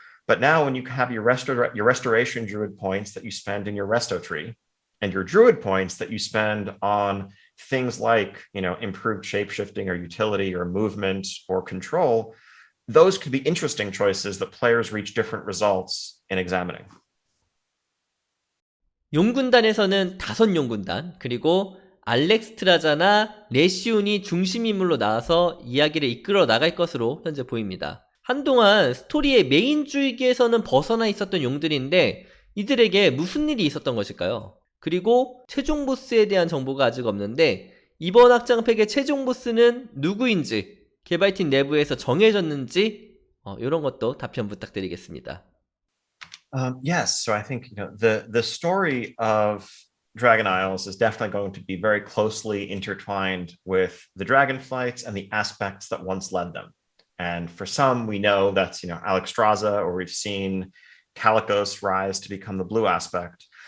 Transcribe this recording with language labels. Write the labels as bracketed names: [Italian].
[English] But now when you have your restoration druid points that you spend in your resto tree, and your druid points that you spend on things like improved shapeshifting or utility or movement or control, those could be interesting choices that players reach different results in examining. [Korean] 용군단에서는 5 용군단, 그리고 알렉스트라자나 레시온이 중심 인물로 나와서 이야기를 이끌어 나갈 것으로 현재 보입니다. 한동안 스토리의 메인 줄기에서는 벗어나 있었던 용들인데 이들에게 무슨 일이 있었던 것일까요? 그리고 최종 보스에 대한 정보가 아직 없는데 이번 확장팩의 최종 보스는 누구인지 개발팀 내부에서 정해졌는지 이런 것도 답변 부탁드리겠습니다. [English] Yes, so I think the story of Dragon Isles is definitely going to be very closely intertwined with the dragon flights and the aspects that once led them. And for some, we know that's Alexstrasza, or we've seen Calicos rise to become the blue aspect.